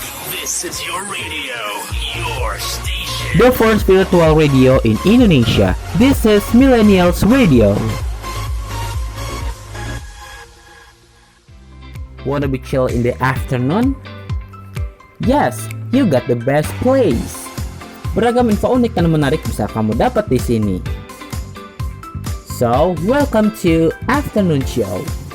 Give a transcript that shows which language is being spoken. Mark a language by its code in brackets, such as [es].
[en] This is your radio, your station. The first spiritual radio in Indonesia. This is Millennials Radio. Wanna be chill in the afternoon? Yes, you got the best place. [id] Beragam info unik dan menarik bisa kamu dapat di sini. [en] So, welcome to Afternoon Show.